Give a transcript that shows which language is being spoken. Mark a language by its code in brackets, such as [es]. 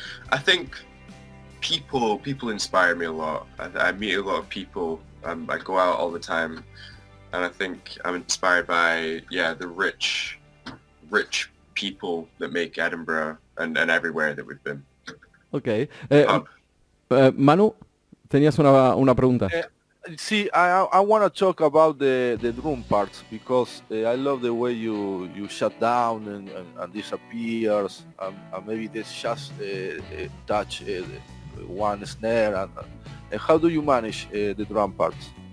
[en] I think people inspire me a lot. I meet a lot of people. I go out all the time, and I think I'm inspired by the rich people that make Edinburgh and everywhere that we've been. Okay. [es] Manu, tenías una pregunta. [en] See, I want to talk about the drum parts, because I love the way you shut down and disappears, and maybe this just touch one snare, and how do you manage the drum parts?